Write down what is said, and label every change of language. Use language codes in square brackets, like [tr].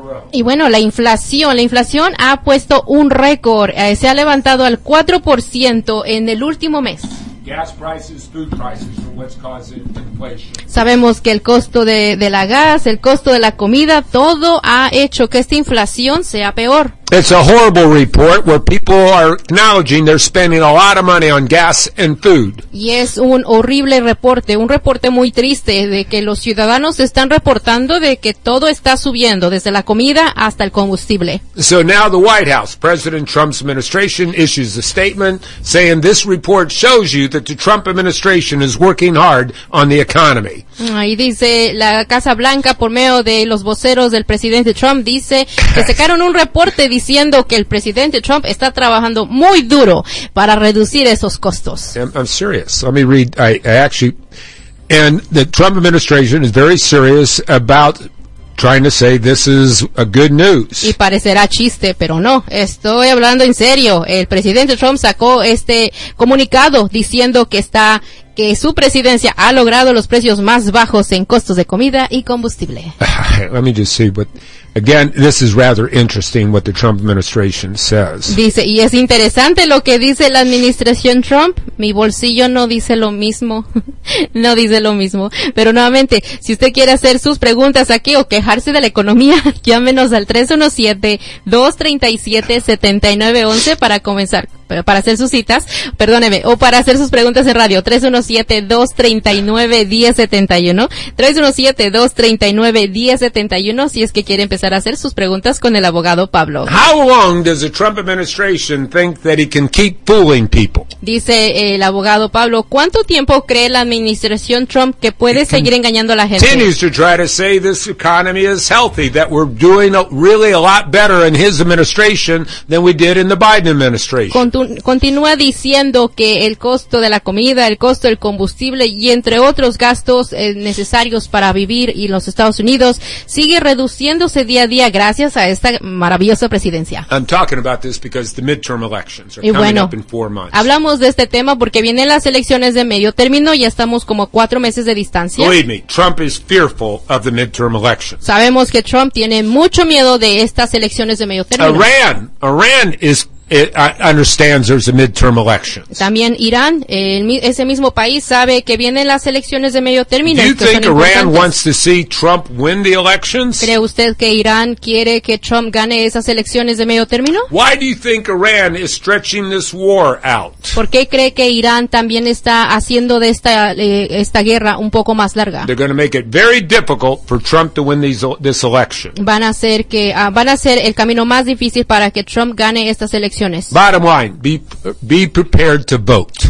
[es] Y bueno, la inflación ha puesto un récord, se ha levantado al 4% en el último mes. [en] Gas prices, food prices are what's causing inflation. [es] Sabemos que el costo de la gas, el costo de la comida, todo ha hecho que esta inflación sea peor. [en] It's a horrible report where people are acknowledging they're spending a lot of money on gas and food. [es] Y es un horrible reporte, un reporte muy triste de que los ciudadanos están reportando de que todo está subiendo, desde la comida hasta el combustible. [en] So now the White House, President Trump's administration, issues a statement saying this report shows you that the Trump administration is working hard on the economy. [es] Ahí dice la Casa Blanca, por medio de los voceros del presidente Trump, dice que sacaron un reporte diciendo que el presidente Trump está trabajando muy duro para reducir esos costos. [en] I'm serious. Let me read. And the Trump administration is very serious about trying to say this is a good news. [es] Y parecerá chiste, pero no. Estoy hablando en serio. El presidente Trump sacó este comunicado diciendo que está, que su presidencia ha logrado los precios más bajos en costos de comida y combustible. [en] Let me just see, but again, this is rather interesting what the Trump administration says. [es] Dice, y es interesante lo que dice la administración Trump. Mi bolsillo no dice lo mismo. No dice lo mismo. Pero nuevamente, si usted quiere hacer sus preguntas aquí o quejarse de la economía, llámenos al 317-237-7911 para comenzar. Para hacer sus citas, perdóneme, o para hacer sus preguntas en radio, 317-239-1071, 317-239-1071, si es que quiere empezar a hacer sus preguntas con el abogado Pablo. [en] How long does the Trump administration think that he can keep fooling people? [es] Dice el abogado Pablo, ¿cuánto tiempo cree la administración Trump que puede seguir engañando a la gente? [en] Continues to try to say this economy is healthy, that we're doing really a lot better in his administration than we did in the Biden administration. [es] Continúa diciendo que el costo de la comida, el costo del combustible y entre otros gastos necesarios para vivir y los Estados Unidos sigue reduciéndose día a día gracias a esta maravillosa presidencia. [en] I'm talking about this because the midterm elections are coming up in 4 months. [es] Hablamos de este tema porque vienen las elecciones de medio término y ya estamos como 4 meses de distancia. [en] Believe me, Trump is fearful of the midterm elections. [es] Sabemos que Trump tiene mucho miedo de estas elecciones de medio término. [en] Iran is understands there's a midterm election. [es] También Irán, ese mismo país sabe que vienen las elecciones de medio término. [en] Do you think Iran wants to see Trump win the elections? [es] ¿Cree usted que Irán quiere que Trump gane esas elecciones de medio término? [en] Why do you think Iran is stretching this war out? [es] ¿Por qué cree que Irán también está haciendo de esta guerra un poco más larga? [en] They're going to make it very difficult for Trump to win this election. [es] Van a hacer el camino más difícil para que Trump gane estas elecciones. [en] Bottom line, be prepared to vote.